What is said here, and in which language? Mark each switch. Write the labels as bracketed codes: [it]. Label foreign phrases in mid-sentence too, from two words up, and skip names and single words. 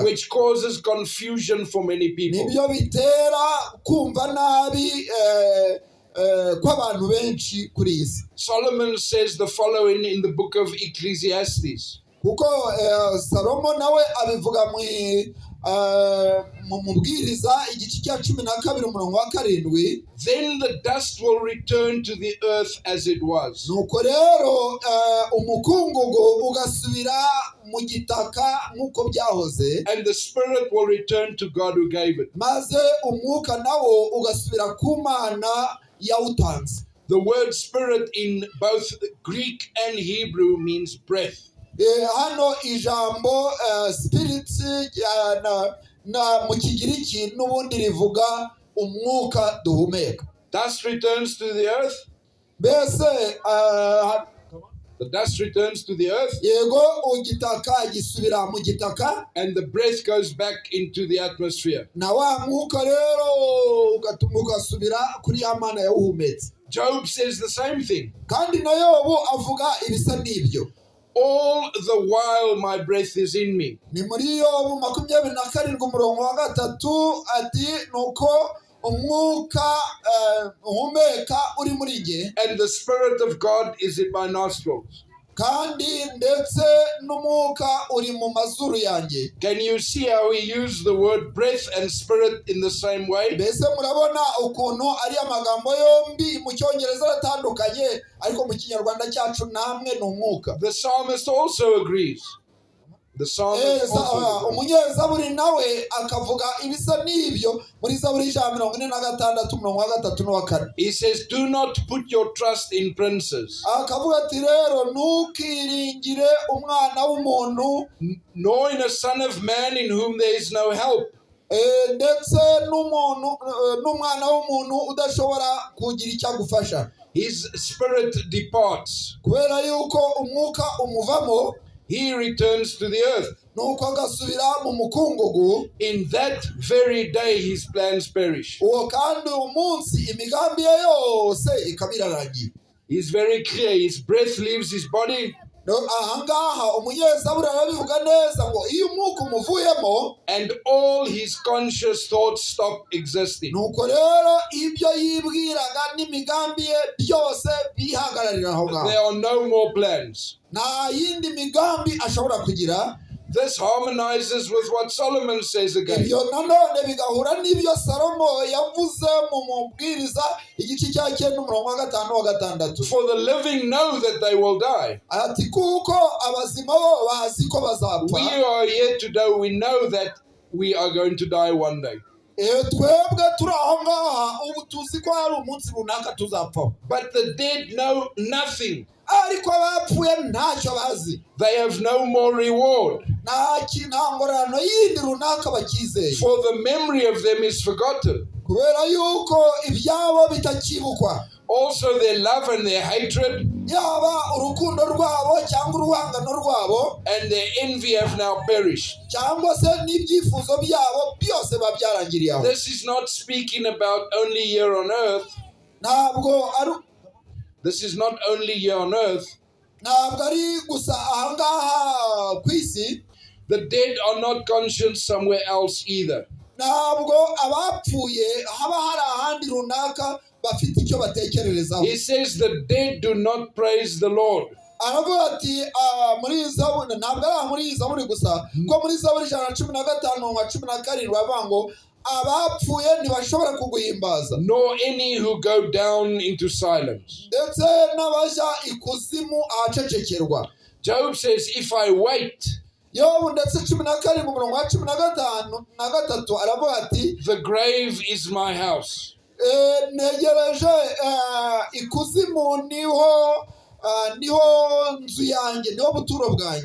[en] Which causes confusion for many people. [rw] Nibyo bitera kumva nabi kw'abantu benshi kuri iyi si. [en] Solomon says the following in the book of Ecclesiastes. [rw] Kuko Salomo nawe abivuga mu mubwiriza igice cya 12 umurongo wa 7. [en] Then the dust will return to the earth as it was. [rw] Nuko rero umukungugu ugasubira mu gitaka nk'uko byahoze. [en] And the spirit will return to God who gave it. [rw] Maze umwuka nawo ugasubira ku Mana yawutanze. [en] The word spirit in both Greek and Hebrew means breath. [rw] Hano ijambo spirit na mu Kigiriki n'ubundi rivuga umwuka duhumeka. [en] Dust returns to the earth. [rw] Mbese [en] the dust returns to the earth. [rw] Yego ugitaka gisubira mu gitaka. [en] And the breath goes back into the atmosphere. [rw] Na wa mwuka rero ugasubira kuri ya Mana yawuhumetse. [en] Job says the same thing. [rw] Kandi na Yobu avuga ibisa n'ibyo. [en] All the while my breath is in me. [rw] Ni muri Yobu 27 umurongo wa 3 ati nuko umwuka uhumeka uri muri nge. [en] And the spirit of God is in my nostrils. [rw] Kandi ndetse n'umwuka uri mu mazuru yanjye. [en] Can you see how we use the word breath and spirit in the same way? [rw] Mbese murabona ukuntu ari amagambo yombi mu Cyongereza atandukanye ariko mu Kinyarwanda cyacu namwe n'umwuka. [en] The psalmist also agrees. The psalmist [rw] umunyezaburi nawe akavuga ibisa n'ibyo muri Zaburi 146 umurongo wa 3 n'uwa 4. [en] He says, do not put your trust in princes. [rw] Akavuga ati rero ntukiringire umwana w'umuntu, [en] nor in a son of man in whom there is no help. [rw] Ndetse n'umwana w'umuntu udashobora kugira icyo agufasha. [en] His spirit departs. [rw] Kubera yuko umwuka umuvamo, [en] he returns to the earth. [rw] Nuko agasubira mu mukungugu. [en] In that very day his plans perish. [rw] Uwo kandi umunsi imigambi ye yose ikabirarangiye. [en] He's very clear. His breath leaves his body. [rw] Ahangaha umunyezaburi arabivuga neza ngo iyo umwuka umuvuyemo, [en] and all his conscious thoughts stop existing. [rw] Nuko rero ibyo yibwiraga n'imigambi ye byose bihagararira aho ngaho. [en] There are no more plans. [rw] Nta yindi migambi ashobora kugira. [en] This harmonizes with what Solomon says again. [rw] Ibyo nanone bigahura n'ibyo Salomo yavuze mu mubwiriza igice cya 9 umurongo wa 5 wa 6. [en] For the living know that they will die. [rw] Ati kuko abazima bo bazi ko bazapfa. [en] We are here today, we know that we are going to die one day. [rw] Twebwe turi aho ngaha ubu tuzi ko hari umunsi runaka tuzapfa. [en] But the dead know nothing. [rw] Ariko abapfuye ntacyo bazi. [en] They have no more reward. [rw] Nta ngororano yindi runaka bakizeye. [en] For the memory of them is forgotten. [rw] Kubera yuko ibyabo bitakibukwa. [en] Also their love and their hatred [rw] yaba urukundo rwabo cyangwa uruhangano rwabo [en] and their envy have now perished. [rw] cyangwa se n'ibyifuzo byabo byose babyarangiriye aho. [en] This is not speaking about only here on earth. [rw] ntabwo ari [en] This is not only here on earth. [rw] ntabwo ari gusa ahangaha ku isi. [en] The dead are not conscious somewhere else either. [rw] ntabwo abapfuye haba hari ahandi runaka bafite icyo batekererezaho. [en] He says the dead do not praise the Lord. [rw] aravuga ati muri Zaburi, ntabwo ari muri Zaburi gusa ko muri Zaburi 115:17 bavuga ngo abapfuye ntibashobora kuguhimbaza, [en] Nor any who go down into silence. [rw] ndetse n'abajya ikuzimu ahacecekerwa. [en] Job says, if I wait, [rw] Yobu ndetse 12:15 aravuga ati [en] the grave is my house. [rw] negereje ikuzimu niho nzu yanjye, niho buturo bwanjye.